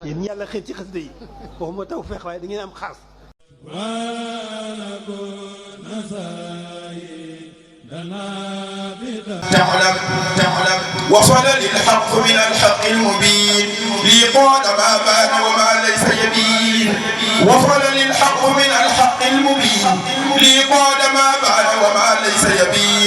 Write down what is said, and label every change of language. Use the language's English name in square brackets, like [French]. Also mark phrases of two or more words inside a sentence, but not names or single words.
[Wolof] yéen ñi yàlla xëy ci xasida yi waxuma tawfeex waaye da ngeen am xaas. [Arabic] تعلم وصل للحق من الحق المبين لي قال ما بان وما ليس يبين وصل للحق من الحق المبين لي قال ما بان وما ليس يبين